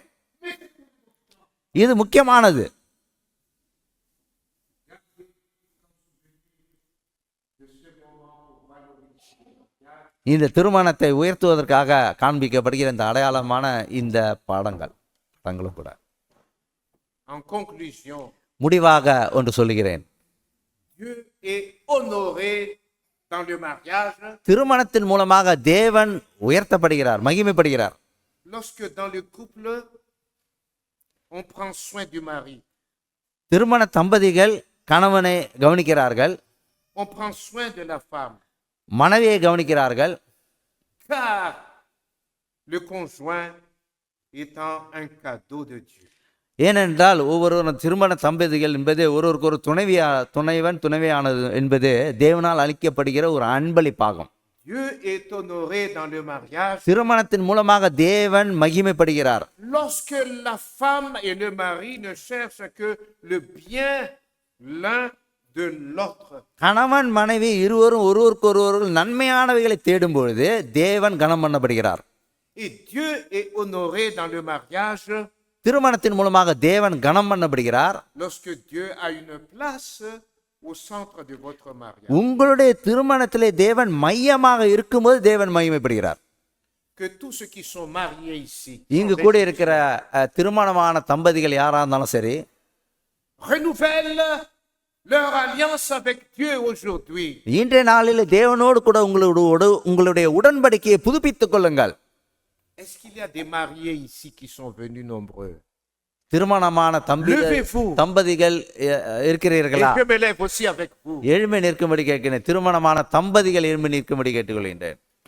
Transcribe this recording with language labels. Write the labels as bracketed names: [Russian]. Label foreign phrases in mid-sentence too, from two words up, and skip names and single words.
[Tamil] இது முக்கியமானது. இந்த திருமணத்தை உயர்த்துவதற்காக காண்பிக்கப்படுகிற இந்த அடையாளமான இந்த படங்களும் கூட. [French] En conclusion, [Tamil] முடிவாக ஒன்று சொல்லுகிறேன். [French] Dieu est honoré dans le mariage. [Tamil] திருமணத்தின் மூலமாக தேவன் உயர்த்தப்படுகிறார், மகிமைப்படுகிறார். [French] Lorsque dans le couple, on prend soin du mari. [Tamil] திருமண தம்பதிகள் கணவனை கவனிக்கிறார்கள், [French] On prend soin de la femme. [Tamil] மனைவியை கவனிக்கிறார்கள். [French] Car le conjoint étant un cadeau de Dieu. [Tamil] ஏனென்றால் ஒவ்வொருவரும் திருமண தம்பதிகள் என்பது ஒருவருக்கு ஒரு துணைவன் துணைவியானது என்பது தேவனால் அளிக்கப்படுகிற ஒரு அன்பளிப்பாகும். [French] Dieu est honoré dans le mariage. [Tamil] திருமணத்தின் மூலமாக தேவன் மகிமைப்படுகிறார். [French] Lorsque la femme et le mari ne cherchent que le bien l'un de l'autre. [Tamil] கணவன் மனைவி இருவரும் ஒருவருக்கு நன்மையானவைகளை தேடும் பொழுது தேவன் கனம் பண்ணப்படுகிறார். [French] Et Dieu est honoré dans le mariage. [Tamil] திருமணத்தின் மூலமாக தேவன் கனம் பண்ணப்படுகிறார். [French] Lorsque Dieu a une place au centre de votre mariage. [Tamil] உங்களுடைய திருமணத்திலே தேவன் மையமாக இருக்கும்போது தேவன் மகிமைப்படுகிறார். [French] Que tous ceux qui sont mariés ici, [Tamil] இங்கு கூட இருக்கிற திருமணமான தம்பதிகள் யாரா இருந்தாலும் சரி, [French] renouvellent leur alliance avec Dieu aujourd'hui. [Tamil] இன்றைய நாளில் தேவனோடு கூட உங்களுடைய உடன்படிக்கையை புதுப்பித்துக் கொள்ளுங்கள். [French] Est-ce qu'il y a des mariés ici qui sont venus nombreux? [Tamil] திருமணமான தம்பதிகள் இருக்கிறீர்களா? [French] Je me lève aussi avec vous. [Tamil] எழும்பி நிற்கும்படி கேட்கிறேன். திருமணமான தம்பதிகள் எழும்பி நிற்கும்படி கேட்டுக்கொள்கின்றேன்.